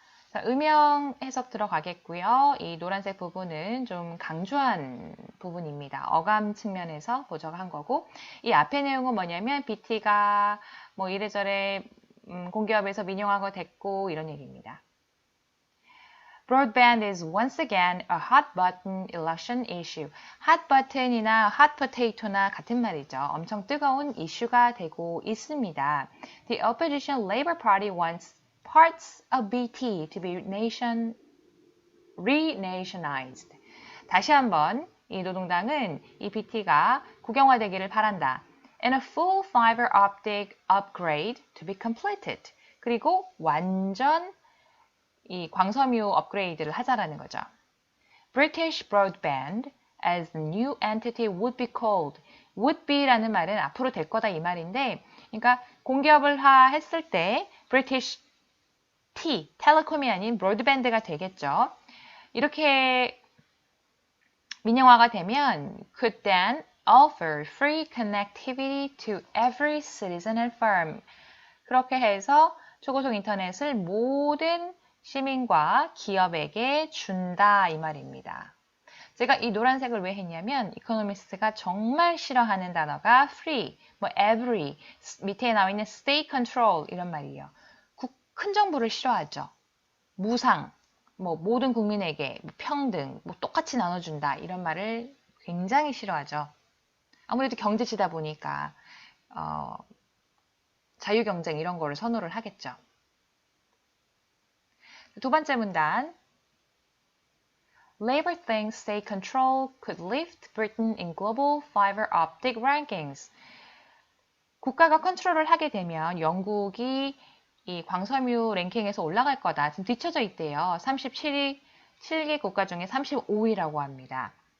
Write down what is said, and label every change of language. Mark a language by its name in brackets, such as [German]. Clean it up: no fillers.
[Korean] 자, 음영 해석 들어가겠고요. 이 노란색 부분은 좀 강조한 부분입니다. 어감 측면에서 보정한 거고, 이 앞에 내용은 뭐냐면 BT가 뭐 이래저래 공기업에서 민영화가 됐고 이런 얘기입니다. [English] Broadband is once again a hot button election issue. [Korean] hot button이나 hot potato나 같은 말이죠. 엄청 뜨거운 이슈가 되고 있습니다. [English] The opposition Labour Party wants parts of BT to be renationalized. [Korean] 다시 한번 이 노동당은 이 BT가 국영화되기를 바란다. [English] And a full fiber optic upgrade to be completed. [Korean] 그리고 완전 이 광섬유 업그레이드를 하자라는 거죠. [English] British Broadband as the new entity would be called. [Korean] would be라는 말은 앞으로 될 거다 이 말인데, 그러니까 공기업을 했을 때 British 텔레콤이 아닌 브로드밴드가 되겠죠. 이렇게 민영화가 되면 [English] could then offer free connectivity to every citizen and firm. [Korean] 그렇게 해서 초고속 인터넷을 모든 시민과 기업에게 준다 이 말입니다. 제가 이 노란색을 왜 했냐면 이코노미스트가 정말 싫어하는 단어가 free, 뭐 every, 밑에 나와 있는 state control 이런 말이에요. 큰 정부를 싫어하죠. 무상, 뭐 모든 국민에게 평등, 뭐 똑같이 나눠준다 이런 말을 굉장히 싫어하죠. 아무래도 경제지다 보니까 자유경쟁 이런 거를 선호를 하겠죠. 두 번째 문단 [English] Labor thinks state control could lift Britain in global fiber optic rankings. [Korean] 국가가 컨트롤을 하게 되면 영국이 이 광섬유 랭킹에서 올라갈 거다. 지금 뒤쳐져 있대요. 37위, 7개 국가 중에 35위라고 합니다.